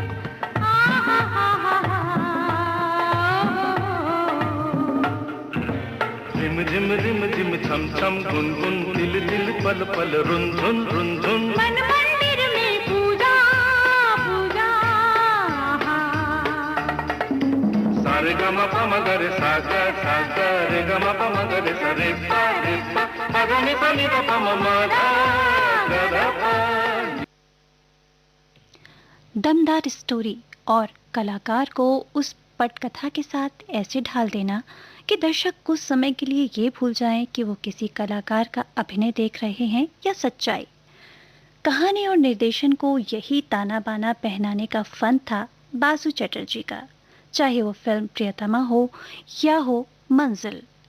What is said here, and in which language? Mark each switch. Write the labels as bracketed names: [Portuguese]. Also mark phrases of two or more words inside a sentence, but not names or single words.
[Hindi] झिम झिम रिम झिम छम छम गुन गुन दिल दिल पल पल रुंझुन रुंझुन। मन मंदिर में पूजा पूजा। सारे गा मा पा मा गा रे सा गा रे गा मा पा मा गा रे सा रे पा धा नि सा नि धा पा मा मा धा गा धा पा। दमदार स्टोरी और कलाकार को उस पटकथा के साथ ऐसे ढाल देना कि दर्शक कुछ समय के लिए ये भूल जाएं कि वो किसी कलाकार का अभिनय देख रहे हैं या सच्चाई। कहानी और निर्देशन को यही ताना बाना पहनाने का फन था बासु चटर्जी का, चाहे वो फिल्म प्रियतमा हो या हो मंजिल।